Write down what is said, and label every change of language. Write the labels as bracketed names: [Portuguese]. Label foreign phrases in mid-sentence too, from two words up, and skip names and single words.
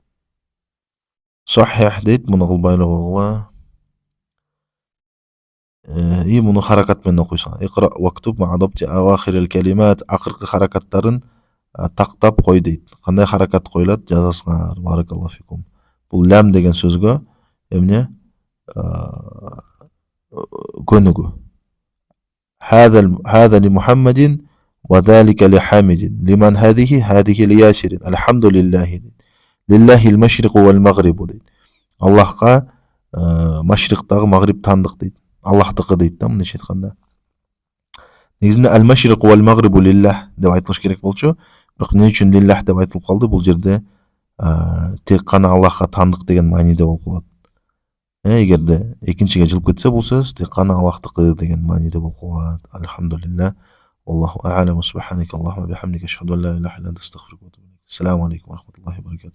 [Kyrgyz] Сахих дейт, муну кылбайлы. И муну харакат менен окуйсуң. [Arabic] اقرأ واكتب مع ضبط أواخر الكلمات, [Kyrgyz] акыркы харакаттарын тактап кой дейт. Кандай харакат коюлат жазасыңар. [Arabic] بارك الله فيكم. [Kyrgyz] Бул лам деген сөзгө эмне көнүгү. [Arabic] هذا لمحمد وذلك لحامد. لمن هذه، هذه لياسر. الحمد لله. لله المشرق والمغرب дейт. [Kyrgyz] Аллахка машриктагы магриб тандык дейт. Аллахтыкы дейт да, мындайча айтканда. Негизинде [Arabic] المشرق والمغرب لله [Kyrgyz] деп айтылыш керек болчу. Бирок эмне үчүн лиллах деп айтылып калды? Бул жерде тек кана Аллахка тандык деген мааниде болуп калат. Эгерде экинчиге жылып кетсе бул сөз тек кана Аллахтыкы деген мааниде болуп калат. [Arabic] الحمد لله. الله أعلم. سبحانك اللهم وبحمدك، أشهد أن لا إله إلا أنت، أستغفرك وأتوب إليك. السلام عليكم ورحمة الله وبركاته.